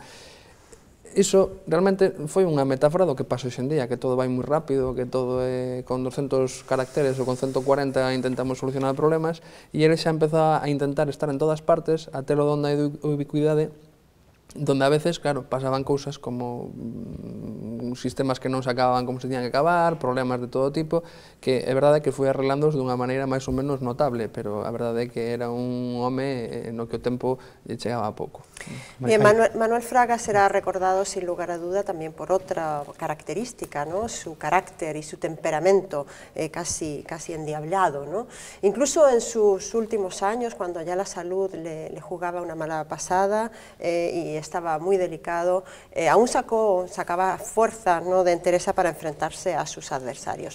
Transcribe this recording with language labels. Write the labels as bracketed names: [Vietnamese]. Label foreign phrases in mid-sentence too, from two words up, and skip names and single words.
[Galician] Iso realmente foi unha metáfora do que pasa hoxe en día, que todo vai moi rápido, que todo é con 200 caracteres ou con 140 intentamos solucionar problemas, e ele xa empezou a intentar estar en todas partes, a telo donde hai ubicuidade, donde a veces, claro, pasaban cousas como sistemas que non se acababan como se tiñan que acabar, problemas de todo tipo, que é verdade que foi arreglándoos dunha maneira máis ou menos notable, pero a verdade é que era un home no que o tempo chegaba a pouco. [Spanish] Bien, Manuel Fraga será recordado sin lugar a duda también por otra característica, ¿no? Su carácter y su temperamento casi endiablado, ¿no? Incluso en sus últimos años, cuando ya la salud le jugaba una mala pasada y estaba muy delicado, aún sacaba fuerza, ¿no?, de entereza para enfrentarse a sus adversarios.